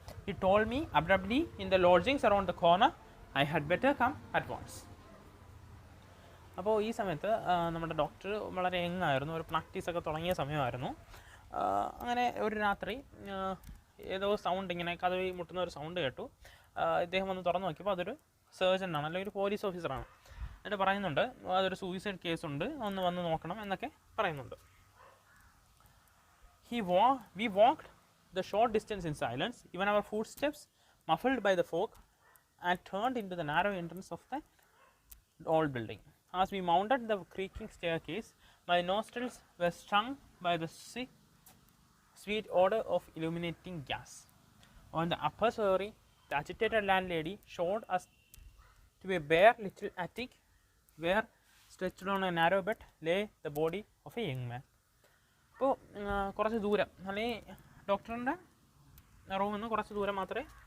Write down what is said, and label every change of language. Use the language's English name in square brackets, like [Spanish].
[English] He told me abruptly, in the lodgings around the corner, I had better come at once. [Malayalam] അപ്പോൾ ഈ സമയത്ത് നമ്മുടെ doctor വളരെ young ആയിരുന്നു, ഒരു പ്രാക്ടീസൊക്കെ തുടങ്ങിയ സമയമായിരുന്നു. അങ്ങനെ ഒരു രാത്രി ഏതോ സൗണ്ട്, ഇങ്ങനെ കതവി മുട്ടുന്ന ഒരു സൗണ്ട് കേട്ടു. ഇദ്ദേഹം വന്ന് തുറന്നു നോക്കിയപ്പോൾ അതൊരു സർജനാണ്, അല്ലെങ്കിൽ ഒരു പോലീസ് ഓഫീസറാണ്. എന്നിട്ട് പറയുന്നുണ്ട് അതൊരു സൂയിസൈഡ് കേസുണ്ട്, ഒന്ന് വന്ന് നോക്കണം എന്നൊക്കെ പറയുന്നുണ്ട്. [English] We walked the short distance in silence, even our footsteps muffled by the fog, and turned into the narrow entrance of the old building. As we mounted the creaking staircase, my nostrils were stung by the sweet odor of illuminating gas. On the upper story, the agitated landlady showed us to a bare little attic where, stretched on a narrow bed, lay the body of a young man. [Malayalam] അപ്പോൾ കുറച്ച് ദൂരം, അല്ലെങ്കിൽ ഡോക്ടറിൻ്റെ റൂമിൽ നിന്ന് കുറച്ച് ദൂരം മാത്രമേ